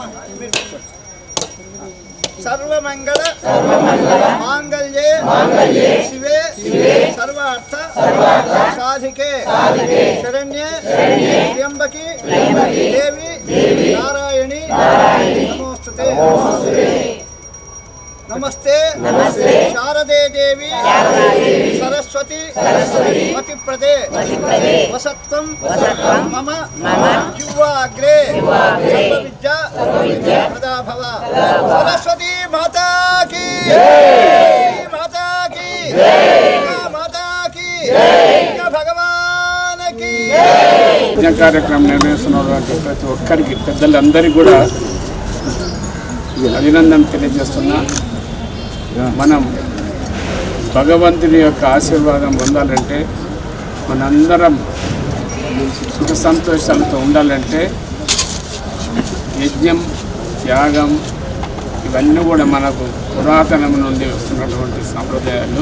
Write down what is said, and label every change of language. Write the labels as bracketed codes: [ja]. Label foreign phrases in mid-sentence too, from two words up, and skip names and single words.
[te] మీరు పెట్టుకోండి. [sa] सर्वमंगल मांगल्ये शिवे सर्वार्थ साधिके शरण्ये त्र्यंबकी देवी नारायणी नमोस्तुते नमस्ते शारदे देवी सरस्वती मतिप्रदे वसत्वं मम जिह्वाग्रे सर्वविद्या प्रदा भव [hi] सरस्वती माता की माता की माता की भगवान की [te] కార్యక్రమం నిర్వహిస్తున్నటువంటి ప్రతి ఒక్కరికి పెద్దలందరికీ కూడా అభినందన తెలియజేస్తున్నా. మనం భగవంతుని యొక్క ఆశీర్వాదం పొందాలంటే మనందరం సుఖ సంతోషాలతో ఉండాలంటే యజ్ఞం త్యాగం ఇవన్నీ కూడా మనకు పురాతనం నుండి వస్తున్నటువంటి సాంప్రదాయాలు.